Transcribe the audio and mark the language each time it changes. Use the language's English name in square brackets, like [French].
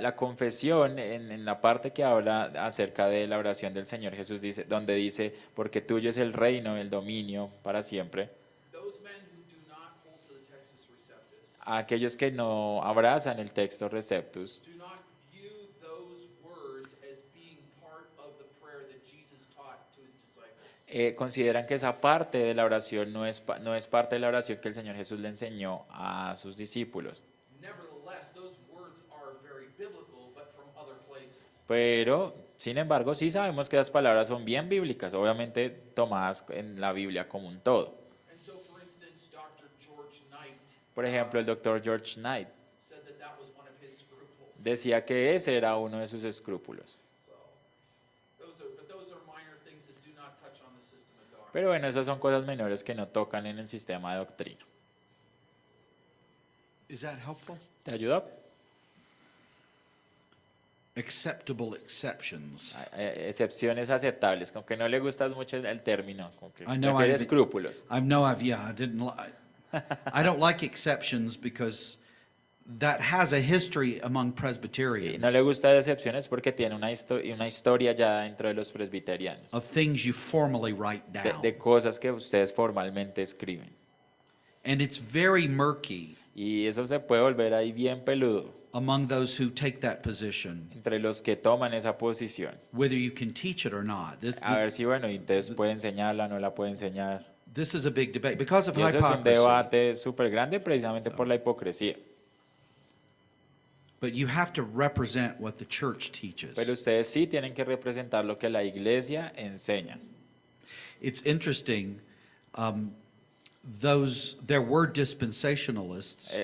[Spanish] La confesión en la parte que habla acerca de la oración del Señor Jesús dice, donde dice, porque tuyo es el reino, el dominio para siempre. [English] Those men who do not hold to the Textus Receptus [Spanish] A aquellos que no abrazan el texto Receptus, [English] do not view those words as being part of the prayer that Jesus taught to his disciples. [Spanish] consideran que esa parte de la oración no es parte de la oración que el Señor Jesús le enseñó a sus discípulos. [English] Nevertheless, those words are very biblical, but from other places. [Spanish] Pero, sin embargo, sí sabemos que las palabras son bien bíblicas, obviamente tomadas en la Biblia como un todo. [English] And so, for instance, Dr. George Knight [Spanish] Por ejemplo, el doctor George Knight [English] said that was one of his scruples. [Spanish] decía que ese era uno de sus escrúpulos. [English] So, those are minor things that do not touch on the system of doctrine. [Spanish] Pero bueno, esas son cosas menores que no tocan en el sistema de doctrina. [English] Is that helpful? [Spanish] ¿Te ayuda? [English] Acceptable exceptions. [Spanish] Excepciones aceptables, como que no le gustas mucho el término, como que [English] I know [Spanish] prefiere [English] I've- [Spanish] escrúpulos. [English] I know I didn't I don't like exceptions because that has a history among [Spanish] Y [English] Presbyterians [Spanish] no le gusta excepciones porque tiene una historia ya dentro de los presbiterianos, [English] of things you formally write down. [Spanish] de cosas que ustedes formalmente escriben. [English] And it's very murky [Spanish] Y eso se puede volver ahí bien peludo [English] among those who take that position, [Spanish] entre los que toman esa posición. [English] whether you can teach it or not. [Spanish] A ver si, bueno, y entonces puede enseñarla, no la puede enseñar. [English] This is a big debate because of [Spanish] Y eso es un [English] hypocrisy. [Spanish] debate súper grande precisamente por la hipocresía. [English] But you have to represent what the church teaches. [Spanish] Pero ustedes sí tienen que representar lo que la iglesia enseña. [English] It's interesting. There were dispensationalists.